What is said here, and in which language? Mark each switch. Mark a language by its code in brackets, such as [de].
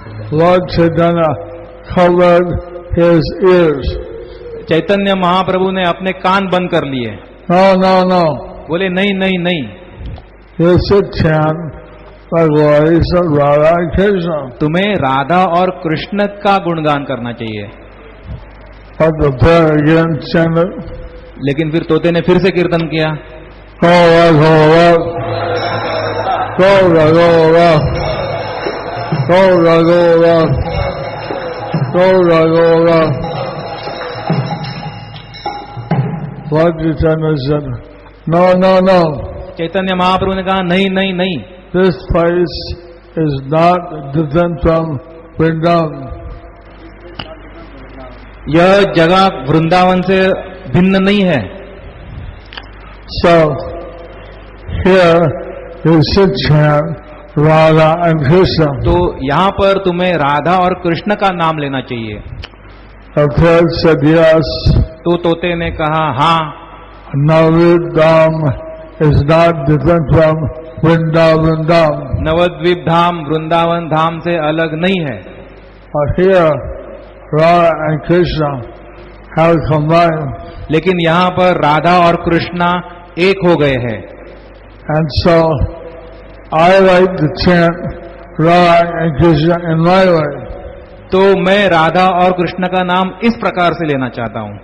[en] Lord Chaitanya covered his ears. [hi] Chaitanya Mahaprabhu ने अपने कान बंद कर लिए. [en] No, no, no. [hi] बोले नहीं नहीं नहीं, [en] You should chant the glories of Radha and Krishna. [hi] तुम्हें राधा और कृष्ण का गुणगान करना चाहिए. [en] But the parrot again chanted, [hi] लेकिन फिर तोते ने फिर से कीर्तन किया. Gaura, Gaura, Gaura, Gaura, Gaura, Gaura, Gaura, Gaura. [en] Lord Chaitanya said, no, no, no. [hi] Chaitanya Mahaprabhu ने कहा नहीं नहीं नहीं, [en] This place is not different from Vrindavan. [hi] यह जगह वृंदावन से भिन्न नहीं है. [en] So, here you should chant Radha and Krishna. [hi] तो यहाँ पर तुम्हें राधा और कृष्ण का नाम लेना चाहिए. [en] The parrot said yes. [hi] तो तोते ने कहा हाँ, [en] Navadvip is not different from Vrindavan Dham. [hi] Nabadwip धाम वृंदावन धाम से अलग नहीं है. [en] But here, Radha and Krishna have combined. [hi] लेकिन यहाँ पर राधा और कृष्णा एक हो गए हैं. [en] And so, I like to chant Radha and Krishna in my way. [hi] तो मैं राधा और कृष्ण का नाम इस प्रकार से लेना चाहता हूँ,